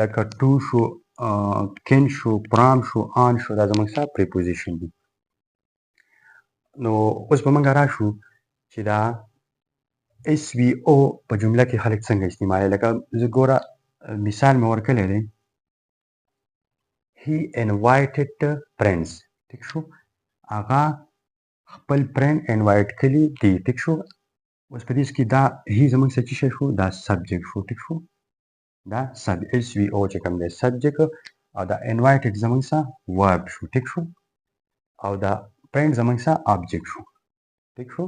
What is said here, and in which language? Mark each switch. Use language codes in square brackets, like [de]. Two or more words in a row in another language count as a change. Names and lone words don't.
[ps] لکه ټو شو، کین شو پرام شو آن شو دا زموږ څه پریپوزیشن دي. نو اوس به موږ راشو چې دا S.V.O په جمله کې خلک څنګه استعمالوي. لکه زه ګوره مثال مې ورکړی دی [en] he invited friends [ps] ټیک شو هغه خپل [en] friend invite [ps] کړي دي ټیک شو. اوس په دې کې دا هی زموږ څه شی شو دا سبجیکټ شو ټیک شو دا سب S.V.O چې کوم دی سبجیکټ او دا انوایټډ زموږ څه ورب شو ټیک شو او دا فرند زموږ څه آبجیکټ شو ټیک شو.